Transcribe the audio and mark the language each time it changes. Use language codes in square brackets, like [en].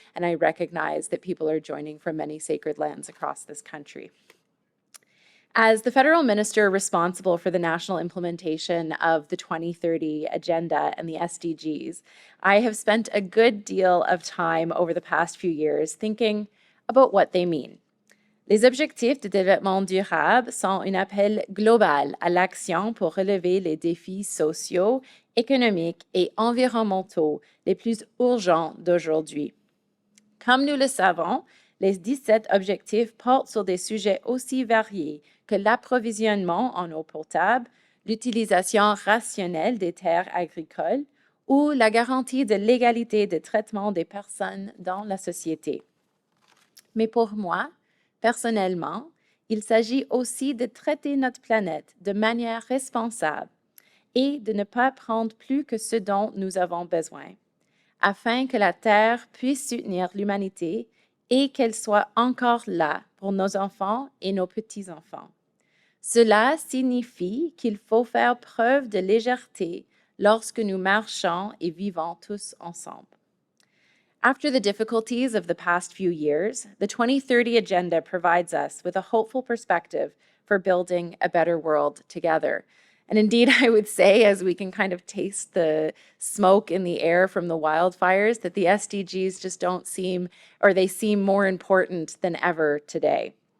[en] And I recognize that people are joining from many sacred lands across this country. As the federal minister responsible for the national implementation of the 2030 Agenda and the SDGs, I have spent a good deal of time over the past few years thinking about what they mean. [fr] Les objectifs de développement durable sont un appel global à l'action pour relever les défis sociaux, économiques et environnementaux les plus urgents d'aujourd'hui. Comme nous le savons, les 17 objectifs portent sur des sujets aussi variés que l'approvisionnement en eau potable, l'utilisation rationnelle des terres agricoles ou la garantie de l'égalité de traitement des personnes dans la société. Mais pour moi, personnellement, il s'agit aussi de traiter notre planète de manière responsable et de ne pas prendre plus que ce dont nous avons besoin, afin que la Terre puisse soutenir l'humanité et qu'elle soit encore là pour nos enfants et nos petits-enfants. Cela signifie qu'il faut faire preuve de légèreté lorsque nous marchons et vivons tous ensemble. [en] After the difficulties of the past few years, the 2030 Agenda provides us with a hopeful perspective for building a better world together. And indeed, I would say, as we can kind of taste the smoke in the air from the wildfires, that the SDGs just don't seem, or they seem more important than ever today.